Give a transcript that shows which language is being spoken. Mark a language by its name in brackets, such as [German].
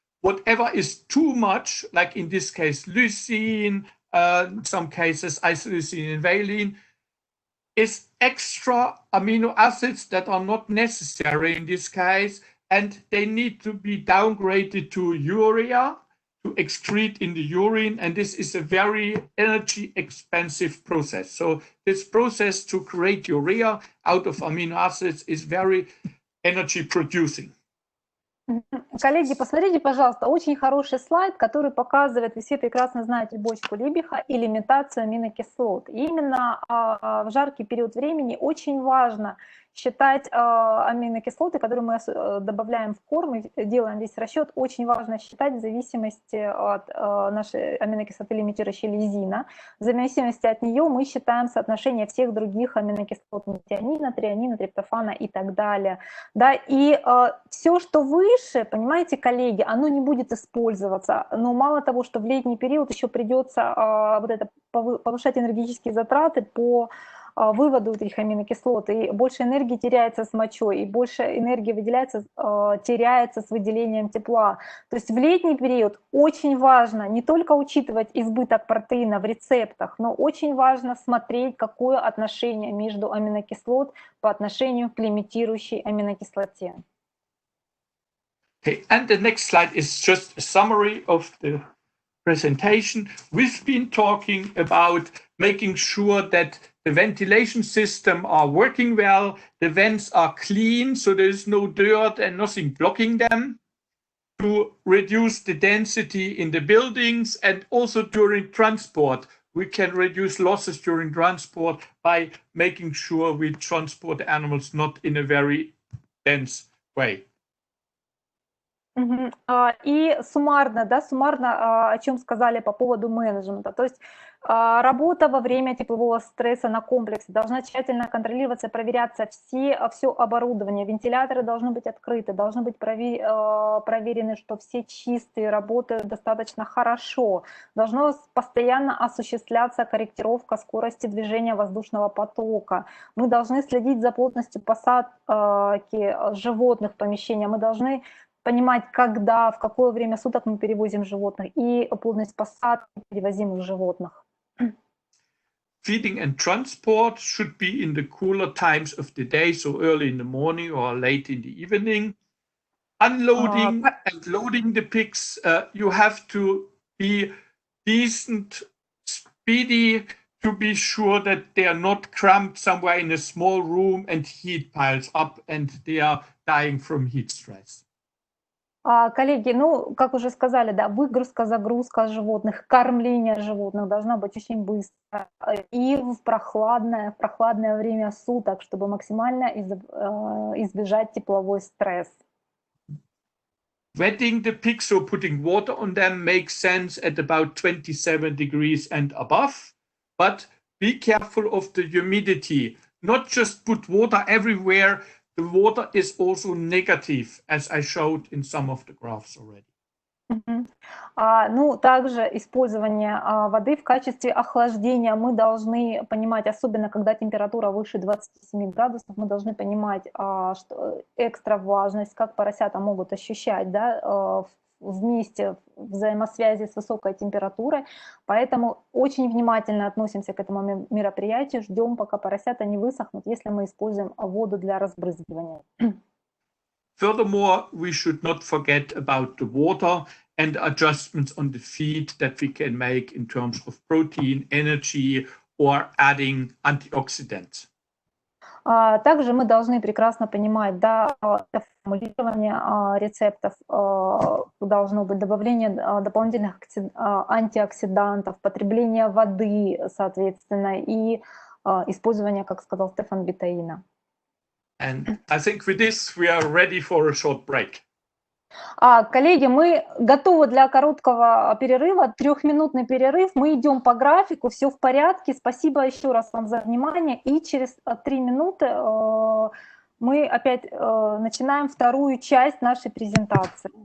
[English] Whatever is too much, like in this case, lysine, in some cases, isoleucine and valine, is extra amino acids that are not necessary in this case, and they need to be downgraded to urea to excrete in the urine, and this is a very energy expensive process. So this process to create urea out of amino acids is very energy producing. [Russian] Коллеги, посмотрите, пожалуйста, очень хороший слайд, который показывает, вы все прекрасно знаете бочку Либиха и лимитацию аминокислот. И именно в жаркий период времени очень важно считать аминокислоты, которые мы добавляем в корм и делаем весь расчет, очень важно считать в зависимости от нашей аминокислоты, лимитирующей лизина. В зависимости от нее мы считаем соотношение всех других аминокислот, метионина, трианина, триптофана и так далее. Да, и все, что выше, понимаете, коллеги, оно не будет использоваться. Но мало того, что в летний период еще придется вот это повышать энергетические затраты по выводу этих аминокислот, и больше энергии теряется с мочой, и больше энергии выделяется, теряется с выделением тепла. То есть в летний период очень важно не только учитывать избыток протеина в рецептах, но очень важно смотреть, какое отношение между аминокислот по отношению к лимитирующей аминокислоте. [English] Okay, and the next slide is just a summary of the presentation. We've been talking about making sure that the ventilation system are working well, the vents are clean, so there is no dirt and nothing blocking them, to reduce the density in the buildings, and also during transport. We can reduce losses during transport by making sure we transport the animals not in a very dense way. [Russian] И суммарно, да, о чем сказали по поводу менеджмента. То есть работа во время теплового стресса на комплексе должна тщательно контролироваться, проверяться все оборудование. Вентиляторы должны быть открыты, должны быть проверены, что все чистые, работают достаточно хорошо. Должна постоянно осуществляться корректировка скорости движения воздушного потока. Мы должны следить за плотностью посадки животных в помещение. Мы должны понимать, когда, в какое время суток мы перевозим животных и плотность посадки перевозимых животных. [English] Feeding and transport should be in the cooler times of the day, so early in the morning or late in the evening. Unloading and loading the pigs, you have to be decent, speedy, to be sure that they are not cramped somewhere in a small room and heat piles up and they are dying from heat stress. [Russian] Коллеги, ну, как уже сказали, да, выгрузка, загрузка животных, кормление животных должна быть очень быстро и в прохладное время суток, чтобы максимально избежать тепловой стресс. [English] Wetting the pigs or putting water on them makes sense at about 27 degrees and above. but be careful of the humidity. Not just put water everywhere. The water is also negative, as I showed in some of the graphs already. [Russian] Ну, также использование воды в качестве охлаждения мы должны понимать, особенно когда температура выше 27 градусов, мы должны понимать, что экстра влажность, как поросята могут ощущать, да, вместе взаимосвязи с высокой температурой, поэтому очень внимательно относимся к этому мероприятию, ждем, пока поросята не высохнут, если мы используем воду для разбрызгивания. [English] Furthermore, we should not forget about the water and adjustments on the feed that we can make in terms of protein, energy, or adding antioxidants. [Russian] Также мы должны прекрасно понимать, да, формулирование рецептов, должно быть добавление дополнительных антиоксидантов, потребление воды, соответственно, и использование, как сказал Стефан, бетаина. [English] And I think with this we are ready for a short break. [Russian] Коллеги, мы готовы для короткого перерыва, 3-минутный перерыв. Мы идем по графику, все в порядке. Спасибо еще раз вам за внимание. И через 3 минуты мы опять начинаем вторую часть нашей презентации.